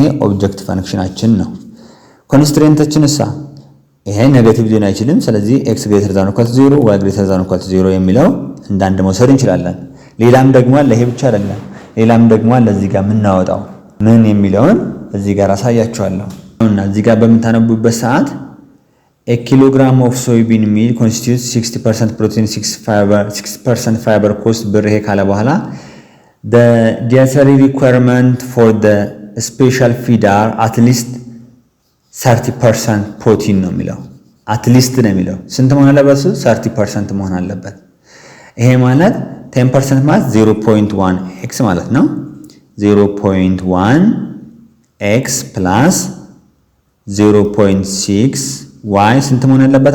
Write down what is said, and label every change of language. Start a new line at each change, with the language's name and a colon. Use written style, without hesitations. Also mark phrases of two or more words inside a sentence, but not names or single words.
Amharic: ኦብጀክት ፈንክሽናችን ነው። ኮንስትሬንታችን እሳ ይሄ ኔጌቲቭ ሊሆን አይችልም። ስለዚህ
English: x greater than equal to 0 y greater than equal to 0
Amharic: የሚለው እንዳንድ መውሰድ እንችላለን። ሌላም ደግሞ አለ፣ ይሄ ብቻ አይደለም። ሌላም ደግሞ አለ እዚህ ጋር የምናወጣው ምን የሚለውን እዚህ ጋር አሳያችኋለሁ። እና እዚህ ጋር በምታነቡበት ሰዓት
English: a kilogram of soybean meal constitutes 60% protein 6% fiber cost
Amharic: ብር ይሄ ካለ በኋላ
English: the dietary requirement for the special feed are at least 30% protein
Amharic: ነው የሚለው አትሊስት ነው የሚለው ስንት መሆን አለበት? 30% መሆን አለበት። ይሄ ማለት 10% ማለት 0.1 ኤክስ ማለት ነው።
English: 0.1 x plus 0.6 y
Amharic: ስንት መሆን አለበት?